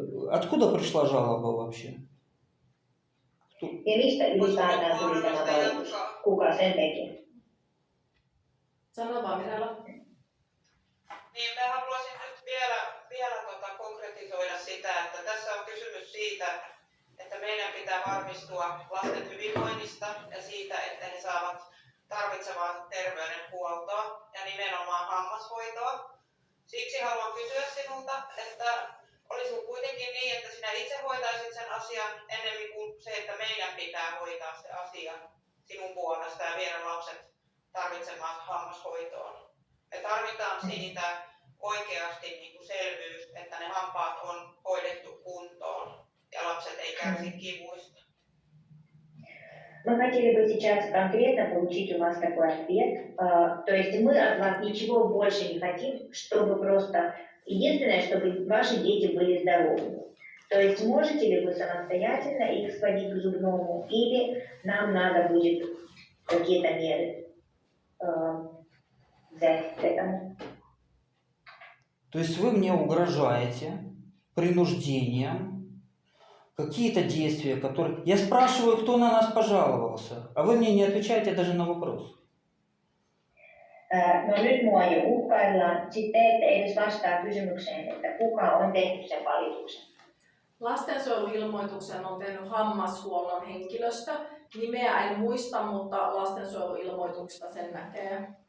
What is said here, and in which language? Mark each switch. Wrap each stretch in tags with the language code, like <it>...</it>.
<ru>Откуда пришла жалоба вообще?</ru> <fi>Ja mistä ylipäätään tuli tämä valitus? Kuka sen teki? Sano vaan Mirella. Niin, mä haluaisin nyt vielä konkretisoida sitä, että tässä on kysymys siitä, että meidän pitää varmistua lasten hyvinvoinnista ja siitä, että he saavat tarvitsemaa terveydenhuoltoa ja nimenomaan hammashoitoa. Siksi haluan kysyä sinulta, että olisiko kuitenkin niin, että sinä itse hoitaisit sen asian ennemmin kuin se, että meidän pitää hoitaa se asia sinun puolesta ja viedä lapset tarvitsemaan hammashoitoon. Me tarvitaan siitä oikeasti niin kuin selvyys, että ne hampaat on hoidettu kuntoon ja lapset ei kärsi kivuista.</fi> <ru>Мы хотели бы сейчас конкретно получить у вас такой ответ. То есть мы от вас ничего больше не хотим, чтобы просто... Единственное, чтобы ваши дети были здоровы. То есть можете ли вы самостоятельно их сводить к зубному, или нам надо будет какие-то меры взять к этому? То есть вы мне угрожаете принуждением, какие-то действия, которые... Я спрашиваю, кто на нас пожаловался, а вы мне не отвечаете даже на вопрос.</ru> <fi>No nyt mua jo uhkaillaan. Sitten te ette edes vastaa kysymykseen, että kuka on tehnyt sen valituksen. Lastensuojeluilmoituksen on tehnyt hammashuollon henkilöstö. Nimeä en muista, mutta lastensuojeluilmoituksesta sen näkee.</fi>